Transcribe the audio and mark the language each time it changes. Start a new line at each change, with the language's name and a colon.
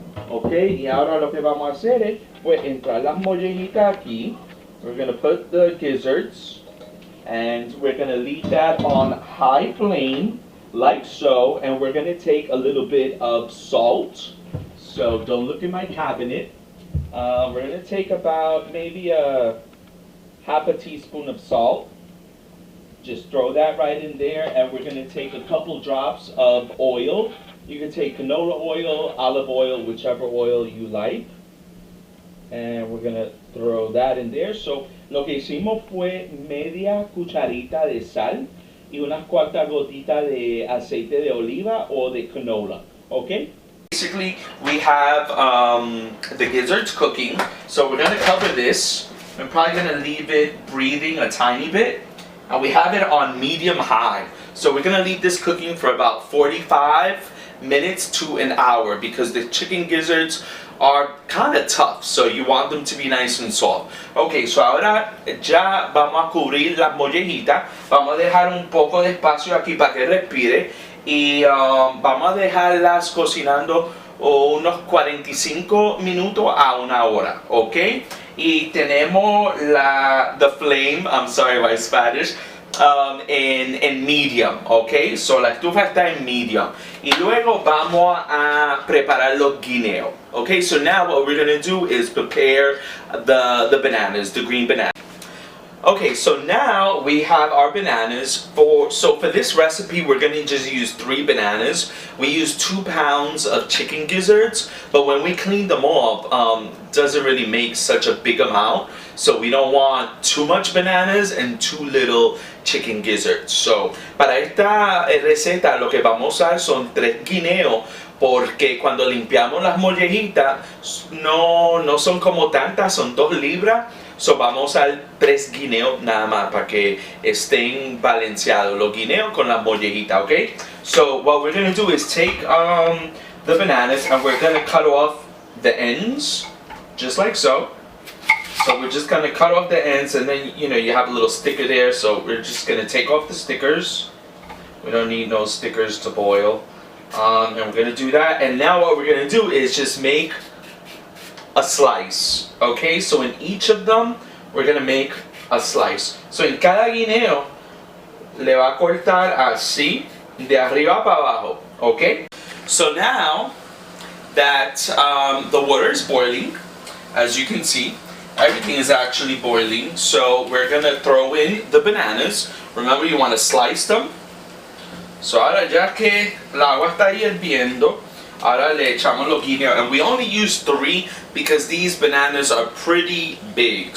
Spanish: Okay, y ahora lo que vamos a hacer es pues entrar las mollejitas aquí.
English: We're going to put the gizzards and we're going to leave that on high flame like so, and we're going to take a little bit of salt. So don't look in my cabinet. We're going to take about maybe a half a teaspoon of salt. Just throw that right in there, and we're going to take a couple drops of oil. You can take canola oil, olive oil, whichever oil you like. And we're going to throw that in there.
Spanish: So lo que hicimos fue media cucharita de sal y unas cuantas gotitas de aceite de oliva o de canola.
English: Okay? Basically, we have the gizzards cooking, so we're going to cover this. I'm probably going to leave it breathing a tiny bit, and we have it on medium high. So we're gonna leave this cooking for about 45 minutes to an hour because the chicken gizzards are kind of tough, so you want them to be nice and soft.
Spanish: Okay, so ahora ya vamos a cubrir las mollejitas. Vamos a dejar un poco de espacio aquí para que respire y vamos a dejarlas cocinando unos 45 minutos a una hora, ¿ok?
English: Y tenemos the flame, I'm sorry my Spanish, en medium, ok?
Spanish: So la estufa está en medium. Y luego vamos a preparar los guineos, ok?
English: So now what we're going to do is prepare the bananas, the green bananas. Okay, so now we have our bananas. So for this recipe, we're going to just use 3 bananas. We use 2 pounds of chicken gizzards, but when we clean them off, doesn't really make such a big amount. So we don't want too much bananas and too little chicken gizzards.
Spanish: So para esta receta lo que vamos a usar son 3 guineos, porque cuando limpiamos las mollejitas no son como tantas, son 2 libras. So vamos a usar 3 guineos nada más para que estén balanceados los guineos con las mollejitas, okay?
English: So what we're going to do is take the bananas and we're going to cut off the ends, just like so. So we're just going to cut off the ends, and then you have a little sticker there, so we're just going to take off the stickers. We don't need no stickers to boil. And we're going to do that, and now what we're going to do is just make a slice, okay? So in each of them we're gonna make a slice.
Spanish: So en cada guineo le va a cortar así de arriba para abajo, okay?
English: So now that the water is boiling, as you can see, everything is actually boiling. So we're gonna throw in the bananas. Remember, you want to slice them.
Spanish: So ahora ya que la agua está hirviendo, ahora le echamos los guineos, and we only use 3 because these bananas are pretty big.